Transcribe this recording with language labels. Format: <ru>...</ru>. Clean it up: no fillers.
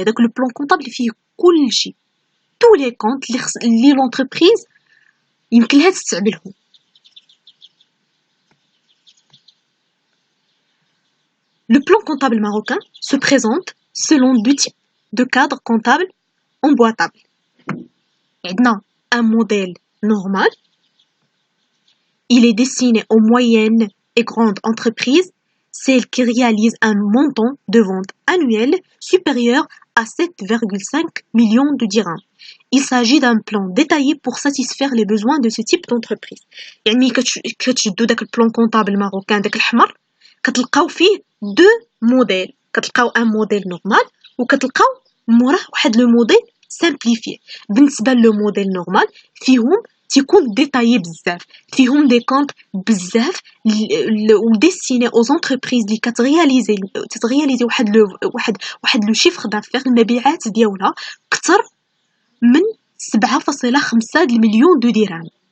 <ar>هذاك لو بلان كونطابل فيه كلشي، تو لي كونط اللي لونتربريز يمكن لها تستعملهم.</ar> <fr>Le plan comptable marocain se présente selon deux types de cadres comptables emboîtables. On a un modèle normal. Il est destiné aux moyennes et grandes entreprises, celles qui réalisent un montant de vente annuel supérieur à 7,5 millions de dirhams. Il s'agit d'un plan détaillé pour satisfaire les besoins de ce type d'entreprise.</fr> <ar>يعني كتشدو داك البلان كونطابل ماروكان داك الأحمر كتلقاو فيه دو موديل، كتلقاو ان موديل نورمال وكتلقاو موراه واحد لو موديل سامبليفيي. بالنسبه لو موديل نورمال فيهم تيكون ديتايي بزاف، فيهم دي كونط بزاف وديستيني او زونتربريز اللي تترياليزي واحد لو شيفر دافير، المبيعات ديالها اكثر من 7.5 مليون دو درهم.</ar>